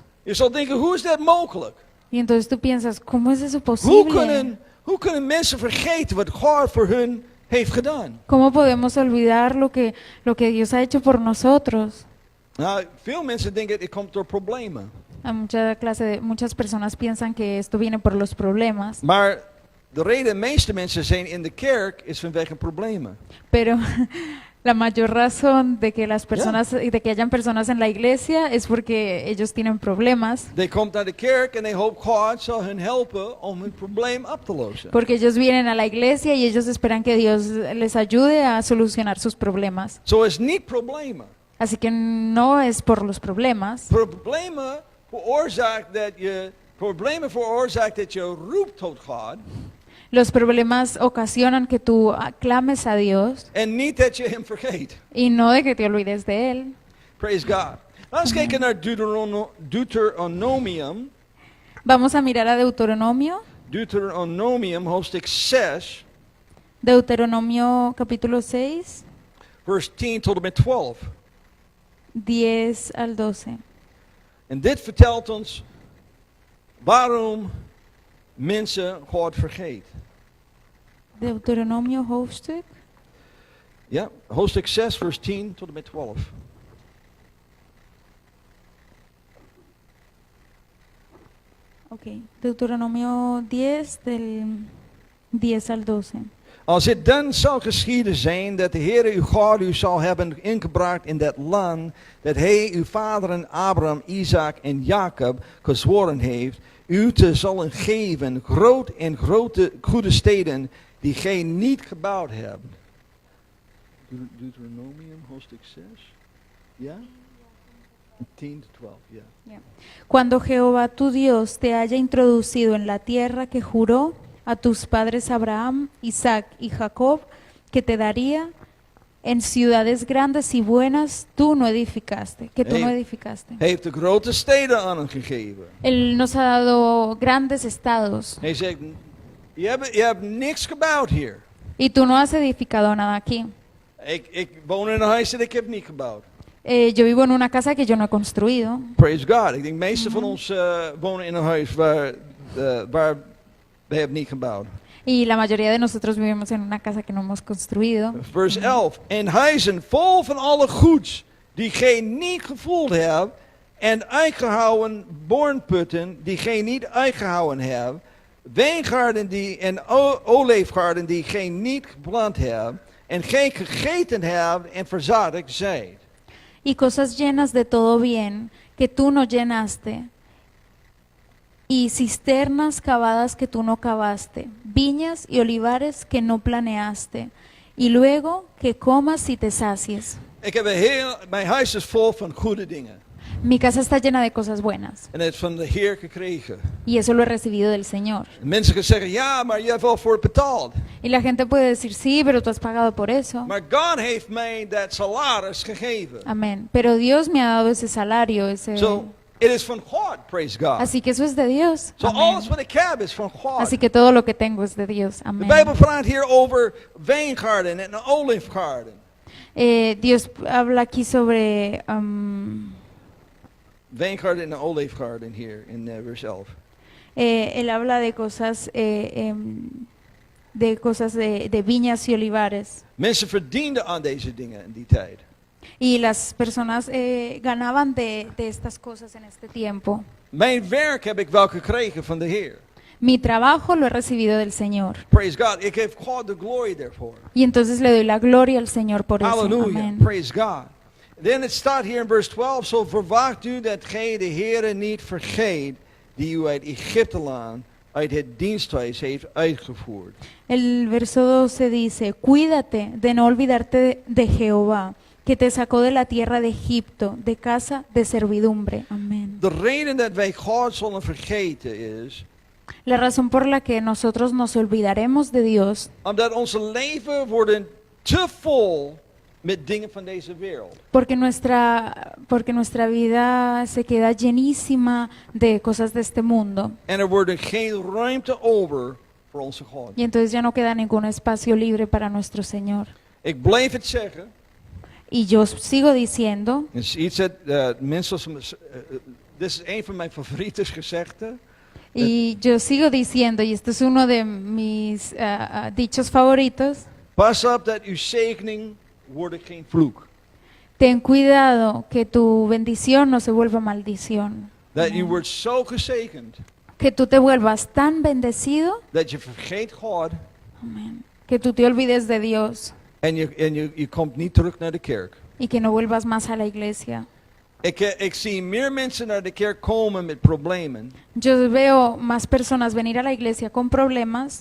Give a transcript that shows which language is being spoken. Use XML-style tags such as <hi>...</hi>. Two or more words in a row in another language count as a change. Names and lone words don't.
<nl>Je zal denken, hoe is dat mogelijk?</nl> <es>Y entonces tú piensas, ¿cómo es eso posible?</es> <nl>Hoe kunnen mensen vergeten wat God voor hun heeft gedaan?</nl> <es>¿Cómo podemos olvidar lo que Dios ha hecho por nosotros?</es> <nl>Nou, veel mensen denken, het komt door problemen.</nl> <es>Muchas personas piensan que esto viene por los problemas,</es> <nl>Maar de reden de meeste mensen zijn in de kerk is vanwege problemen.</nl> <es>pero la mayor razón de que de que hayan personas en la iglesia es porque ellos tienen problemas,</es> <nl>They komt naar de kerk en they hoop God zal hun helpen om hun probleem op te lossen.</nl> <es>porque ellos vienen a la iglesia y ellos esperan que Dios les ayude a solucionar sus problemas.</es> <nl>Zo is niet problemen.</nl> <es>Así que no es por los problemas.</es> <nl>Problemen veroorzaakt dat je roept tot God.</nl> <es>Los problemas ocasionan que tú clames a Dios</es> <nl>en niet dat je hem vergeet.</nl> <es>y no de que te olvides de Él.</es> <en>Praise God.</en> <nl>Laten we kijken naar Deuteronomium.</nl> <es>Vamos a mirar a Deuteronomio,</es> <nl>Deuteronomium hoofdstuk 6,</nl> <es>Deuteronomio capítulo 6,</es> <nl>vers 10 tot en met 12.</nl> <es>10 al 12.</es> <nl>En dit vertelt ons waarom mensen God vergeet. Deuteronomio hoofdstuk. Ja, hoofdstuk 6, vers 10 tot en met 12.</nl> <es>Ok, Deuteronomio 10 del 10 al 12.</es> <nl>Als het dan zal geschieden zijn dat de Heere uw God u zal hebben ingebracht in dat land dat hij uw vaderen Abraham, Isaac en Jacob gezworen heeft, u te zullen geven groot en grote goede steden die gij niet gebouwd hebt. Deuteronomium hoofdstuk 6. Ja? 10 tot 12, ja.</nl> <es>Cuando Jehová tu Dios te haya introducido en la tierra que juró a tus padres Abraham, Isaac y Jacob, que te daría en ciudades grandes y buenas, tú no edificaste, que tú no edificaste.</es> <nl>Hij heeft de grote steden aan hem gegeven.</nl> <es>Él nos ha dado grandes estados</es> <nl>Hij zegt, je hebt niks gebouwd hier.</nl> <es>y tú no has edificado nada aquí.</es> <nl>Ik woon in een huis dat ik heb niet gebouwd.</nl> <es>Yo vivo en una casa que yo no he construido.</es> <en>Praise God.</en> <nl>Ik denk de meeste van ons wonen in een huis waar we hebben niet gebouwd.</nl> <es>Y la mayoría de nosotros vivimos en una casa que no hemos construido.</es> <nl>Vers 11. En huizen vol van alle goeds die gij niet gevoeld hebt. En uitgehouden bornputten die gij niet uitgehouden hebt. Wijngaarden en olijfgaarden die gij niet geplant hebt. En gij gegeten hebt en verzadigd zijt.</nl> <es>Y cosas llenas de todo bien que tú no llenaste, y cisternas cavadas que tú no cavaste, viñas y olivares que no planeaste, y luego que comas y te sacies.</es> <nl>Mijn huis is vol van goede dingen.</nl> <es>Mi casa está llena de cosas buenas,</es> <nl>En het is van de Heer gekregen.</nl> <es>y eso lo he recibido del Señor.</es> <nl>Mensen gaan zeggen, ja, maar je hebt wel voor het betaald.</nl> <es>Y la gente puede decir, sí, pero tú has pagado por eso.</es> <nl>Maar God heeft mij dat salaris gegeven.</nl> <es>Amén. Pero Dios me ha dado ese salario,</es> <en>So, it is van God, praise God.</en> <es>así que eso es de Dios.</es> <en>So,</en> <es>Amén.</es> <nl>alles wat ik heb is van God.</nl> <es>Así que todo lo que tengo es de Dios.</es> <nl>De</nl> <es>Amén.</es> <nl>Bijbel praat hier over wijngaarden en olijfgaarden.</nl> <es>Dios habla aquí sobre</es> <nl>Wijngaarden en olijfgaarden hier in vers 11.</nl> <es>él habla de cosas de viñas y olivares.</es> <nl>Mensen verdienden aan deze dingen in die tijd.</nl> <es>Y las personas ganaban de estas cosas en este tiempo.</es> <nl>Mijn werk heb ik wel gekregen van de Heer.</nl> <es>Mi trabajo lo he recibido del Señor.</es> <en>Praise God.</en> <nl>Ik geef God de glory daarvoor.</nl> <es>Y entonces le doy la gloria al Señor por eso. Hallelujah. Amén.</es> <en>Praise God.</en> <nl>Then het staat hier in vers 12. Zo verwacht u dat gij de Heere niet vergeet, die u uit Egypteland, uit het diensthuis heeft uitgevoerd.</nl> <es>El verso 12 dice, cuídate de no olvidarte de Jehová, que te sacó de la tierra de Egipto, de casa de servidumbre. Amén.</es> <nl>De reden dat wij God zullen vergeten is,</nl> <es>La razón por la que nosotros nos olvidaremos de Dios,</es> <nl>omdat onze leven worden te vol met dingen van deze wereld.</nl> <es>porque nuestra vida se queda llenísima de cosas de este mundo.</es> <nl>En er wordt geen ruimte over voor onze God.</nl> <es>Y entonces ya no queda ningún espacio libre para nuestro Señor.</es> <nl>Ik blijf het zeggen.</nl> <es>Y yo sigo diciendo,</es> <nl>Het is iets dat mensen dit is een van mijn favoriete gezegden.</nl> <es>y yo sigo diciendo, y esto es uno de mis dichos favoritos,</es> <nl>Pas op dat uw zegening wordt geen vloek.</nl> <es>ten cuidado que tu bendición no se vuelva maldición.</es> <nl>Dat u</nl> <es>Amén.</es> <nl>wordt zo gezegend</nl> <es>Que tú te vuelvas tan bendecido,</es> <nl>dat je vergeet God</nl> <es>amén, que tú te olvides de Dios</es> <nl>en je komt niet terug naar de kerk.</nl> <es>y que no vuelvas más a la iglesia.</es> <nl>Ik zie meer mensen naar de kerk komen met problemen</nl> <es>Yo veo más personas venir a la iglesia con problemas</es>